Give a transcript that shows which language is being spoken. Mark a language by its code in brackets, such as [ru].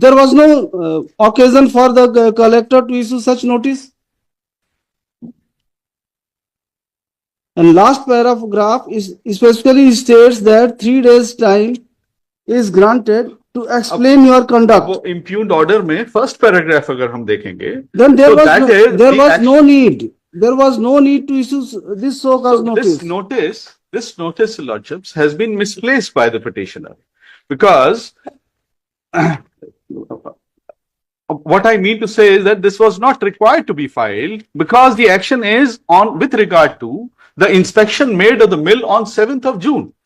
[en] There was no occasion for the collector to issue such notice. And last paragraph is specifically states that 3 days time is granted to explain your conduct. [hi] वो [en] impugned order [hi] में [en] first paragraph [hi] अगर हम देखेंगे, [en] Then there so was no need. There was no need to issue this so-called notice. This notice, lordships, has been misplaced by the petitioner because what I mean to say is that this was not required to be filed because the action is on with regard to the inspection made of the mill on 7th of June.